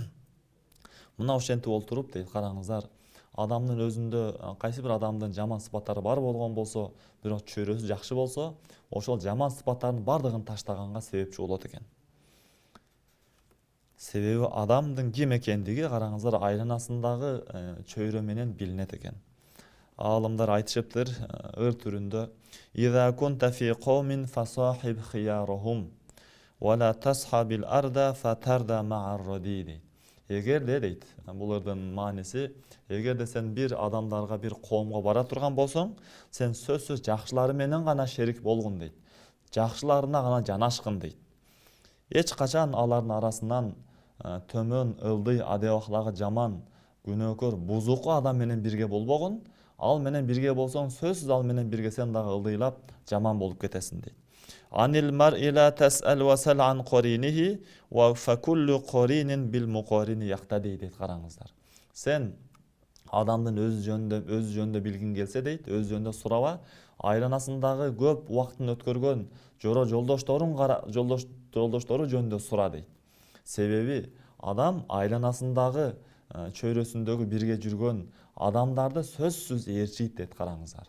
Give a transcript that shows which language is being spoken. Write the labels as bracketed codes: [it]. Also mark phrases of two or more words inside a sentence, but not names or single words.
[ky] Мына ошентип олтуруп дейт, караңыздар, адамдын өзүндө кайсы бир адамдын жаман сыпаттары бар болгон болсо, бирок чөйрөсү жакшы болсо, ошол жаман сыпаттардын бардыгын таштаганга себепчи болот экен. Себеби адамдын ким экендиги, караңыздар, айланасындагы чөйрө менен билинет экен. Аалымдар айтышыптыр ыр түрүндө: [ar] "إذا كنت في قوم فاصحب خيارهم ولا تصحب الأردى فتردى مع الردي." [ky] Эгерде дейт, бул ырдын мааниси, эгерде сен бир адамдарга, бир коомго бара турган болсоң, сен сөзсүз жакшылары менен гана шерик болгун дейт. Жакшыларына гана жанашкын дейт. Эч качан алардын арасынан төмөн, ылдый, адеп ахлагы жаман, күнөөкөр, бузуку адам менен бирге болбогун. Ал менен бирге болсоң, сөзсүз ал менен бирге сен дагы ылдыйлап жаман болуп кетесиң дейт. [ar] عن المرء لا تسأل وسل عن قرينه و فكل قرين بالمقارن يقتدي дейт, караңыздар. [ky] Сен адамдын өз жөнүндө билгиң келсе дейт, өз жөнүндө сураба, айланасындагы көп убактын өткөргөн жолдоштору жөнүндө сура дейт. Себеби адам айланасындагы, чөйрөсүндөгү бирге жүргөн адамдарды сөзсүз ээрчийт дейт, караңыздар.